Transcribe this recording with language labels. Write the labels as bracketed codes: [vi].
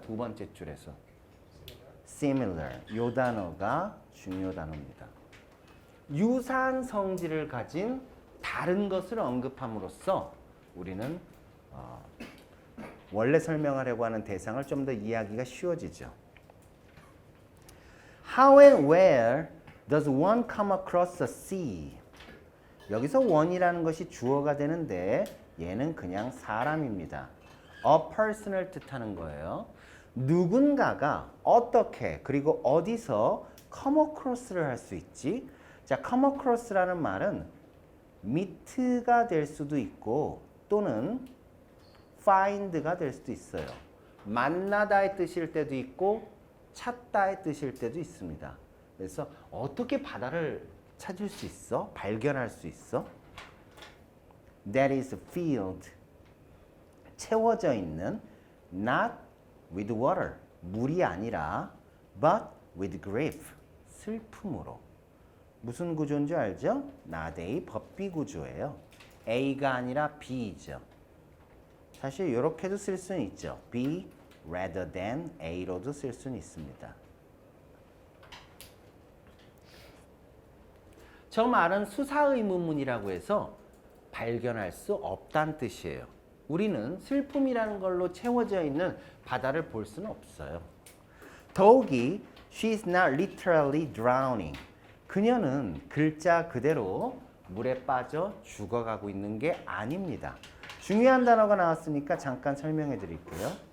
[ko] 두 번째 줄에서 similar, 이 단어가 중요 단어입니다. 유사한 성질을 가진 다른 것을 언급함으로써 우리는 원래 설명하려고 하는 대상을 좀 더 이해하기가 쉬워지죠. [en] How and where does one come across a sea? [ko] 여기서 one이라는 것이 주어가 되는데 얘는 그냥 사람입니다. a person을 뜻하는 거예요. 누군가가 어떻게 그리고 어디서 come across를 할 수 있지? 자, come across라는 말은 meet가 될 수도 있고 또는 find가 될 수도 있어요. 만나다의 뜻일 때도 있고 찾다의 뜻일 때도 있습니다. 그래서 어떻게 바다를 찾을 수 있어? 발견할 수 있어? [en] That is filled, [ko] 채워져 있는 [en] not with water, [ko] 물이 아니라 [en] but with grief, [ko] 슬픔으로. 무슨 구조인 줄 알죠? not A, 법비 구조예요. A가 아니라 B이죠. 사실 이렇게도 쓸 수는 있죠. B rather than A로도 쓸 수는 있습니다. 저 말은 수사의문문이라고 해서 발견할 수 없다는 뜻이에요. 우리는 슬픔이라는 걸로 채워져 있는 바다를 볼 수는 없어요. 더욱이 [en] she is not literally drowning. [ko] 그녀는 글자 그대로 물에 빠져 죽어가고 있는 게 아닙니다. 중요한 단어가 나왔으니까 잠깐 설명해 드릴게요.